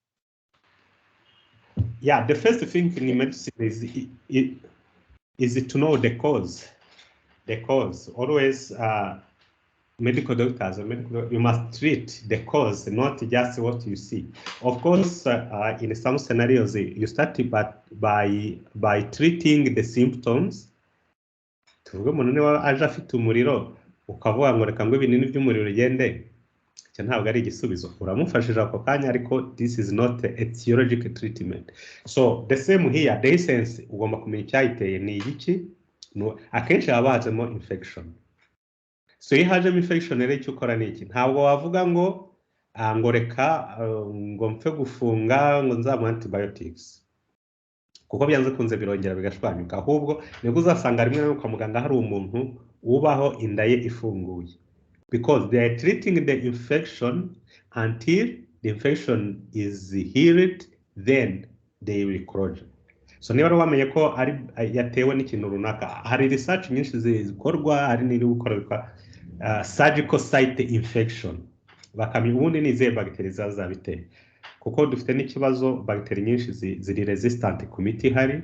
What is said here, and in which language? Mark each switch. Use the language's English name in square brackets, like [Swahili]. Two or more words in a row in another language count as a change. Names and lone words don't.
[English] Yeah, the first thing in medicine is to know the cause. The cause. Always medical doctors, you must treat the cause, not just what you see. Of course, in some scenarios, you start by treating the symptoms. [Kinyarwanda] Tuvuge umuntu niba aje afite umuriro ukavuga ngo reka ngo ibinini by'umuriro ugende, icyo ntabwo ari igisubizo. Uramufashije ako kanya, ariko [English] this is not a etiological treatment. So the same here, the essence [Kinyarwanda] ugomba kumenya icyayiteye ni iki. Akenshi haba hajemo infection. So iyo hajemo infection rero icyo ukora ni iki? Ntabwo wavuga ngo reka ngo mpfe gufunga ngo nzamuha antibiotics, kuko byanze kunze birongera bigashwanyuka. Ahubwo nibwo uzasanga rimwe na kwa muganga hari umuntu ubaho inda ye ifunguye, [English] because they are treating the infection until the infection is healed, then they will close. [Kinyarwanda] So niba wamenye ko ari yatewe n'ikintu runaka, hari research nyinshi zikorwa, hari n'iri gukorwa [English] surgical site infection, [Kinyarwanda] bakamenya ubundi ni izihe bagiteri zazabiteye, kuko dufite n'ikibazo bagiteri nyinshi ziri resistant ku miti ihari.